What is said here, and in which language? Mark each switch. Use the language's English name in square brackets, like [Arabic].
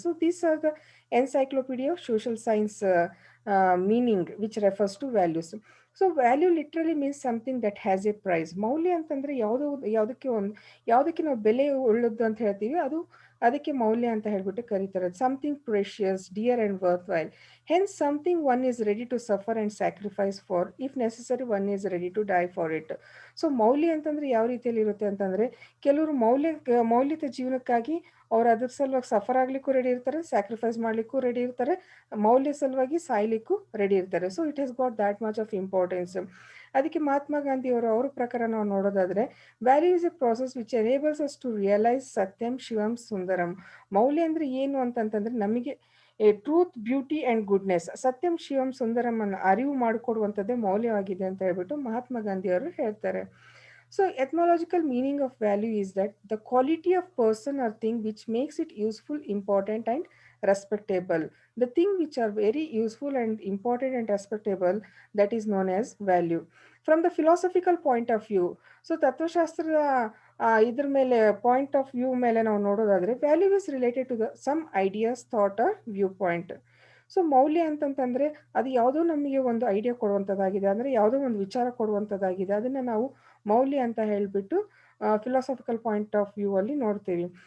[English] So these are the encyclopedia of social science meaning which refers to values. So value literally means something that has a price. [Kannada] ಮೌಲ್ಯ ಅಂತಂದರೆ ಯಾವುದಕ್ಕೆ ನಾವು ಬೆಲೆ ಉಳ್ಳದ್ದು ಅಂತ ಹೇಳ್ತೀವಿ ಅದಕ್ಕೆ ಮೌಲ್ಯ ಅಂತ ಹೇಳ್ಬಿಟ್ಟು ಕರೀತಾರೆ. [English] Something precious, dear and worthwhile. Hence, something one is ready to suffer and sacrifice for. If necessary, one is ready to die for it. [Kannada] So ಮೌಲ್ಯ ಅಂತಂದರೆ ಯಾವ ರೀತಿಯಲ್ಲಿ ಇರುತ್ತೆ ಅಂತಂದರೆ ಕೆಲವರು ಮೌಲ್ಯದ ಜೀವನಕ್ಕಾಗಿ ಅವ್ರು ಅದ್ರ ಸಲುವಾಗಿ ಸಫರ್ ಆಗಲಿಕ್ಕೂ ರೆಡಿ ಇರ್ತಾರೆ, ಸ್ಯಾಕ್ರಿಫೈಸ್ ಮಾಡಲಿಕ್ಕೂ ರೆಡಿ ಇರ್ತಾರೆ, ಮೌಲ್ಯ ಸಲುವಾಗಿ ಸಾಯ್ಲಿಕ್ಕೂ ರೆಡಿ ಇರ್ತಾರೆ. [English] So it has got that much of importance. [Kannada] ಅದಕ್ಕೆ ಮಹಾತ್ಮ ಗಾಂಧಿ ಅವ್ರ ಪ್ರಕಾರ ನಾವು ನೋಡೋದಾದರೆ [English] Value is a process which enables us to realise ಸತ್ಯಂ, ಶಿವಂ, ಸುಂದರಂ. [Kannada] ಮೌಲ್ಯ ಅಂದರೆ ಏನು ಅಂತಂತಂದರೆ ನಮಗೆ A truth, beauty and goodness, ಸತ್ಯಂ, ಶಿವಂ, ಸುಂದರಂ ಅನ್ನು ಅರಿವು ಮಾಡಿಕೊಡುವಂಥದ್ದೇ ಮೌಲ್ಯವಾಗಿದೆ ಅಂತ ಹೇಳ್ಬಿಟ್ಟು ಮಹಾತ್ಮ ಗಾಂಧಿ ಅವರು ಹೇಳ್ತಾರೆ. [English] So ethnological meaning of value is that the quality of person or thing which makes it useful, important and respectable. The thing which are very useful and important and respectable, that is known as value. From the philosophical point of view, so ತತ್ವಶಾಸ್ತ್ರದ [Kannada] ಇದ್ರ ಮೇಲೆ point of view ಮೇಲೆ ನಾವು ನೋಡೋದಾದ್ರೆ [English] Value is related to the some ideas thought or view point. [Kannada] So ಮೌಲ್ಯ ಅಂತಂತಂದ್ರೆ ಅದು ಯಾವುದೋ ನಮಗೆ ಒಂದು ಐಡಿಯಾ ಕೊಡುವಂಥದ್ದಾಗಿದೆ, ಅಂದರೆ ಯಾವುದೋ ಒಂದು ವಿಚಾರ ಕೊಡುವಂಥದ್ದಾಗಿದೆ, ಅದನ್ನು ನಾವು ಮೌಲ್ಯ ಅಂತ ಹೇಳಿಬಿಟ್ಟು ಫಿಲಾಸಫಿಕಲ್ ಪಾಯಿಂಟ್ ಆಫ್ ವ್ಯೂ ಅಲ್ಲಿ ನೋಡ್ತೀವಿ.